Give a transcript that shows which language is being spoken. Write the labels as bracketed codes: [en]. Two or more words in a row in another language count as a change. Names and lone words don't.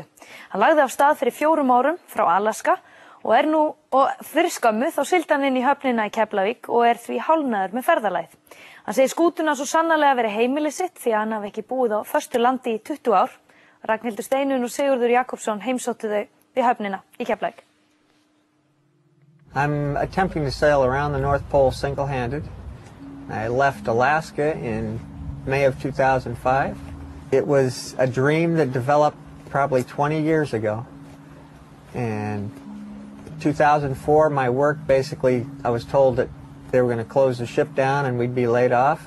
[is] Hann lagði af stað fyrir 4 árum frá Alaska og fyrir skömmu þá sigldi hann inn í höfnina í Keflavík og því hálfnaður með ferðalagið. Hann segir skútuna svo sannarlega verið heimili sitt því að hann hafi ekki búið á föstu landi í 20 ár. Ragnhildur Steinunn og Sigurður Jakobsson heimsóttu þau við höfnina í Keflavík. [en] I'm attempting to sail around the North Pole single-handed. I left Alaska in May of 2005. It was a dream that developed probably 20 years ago. And in 2004, my work basically, I was told that they were going to close the ship down and we'd be laid off.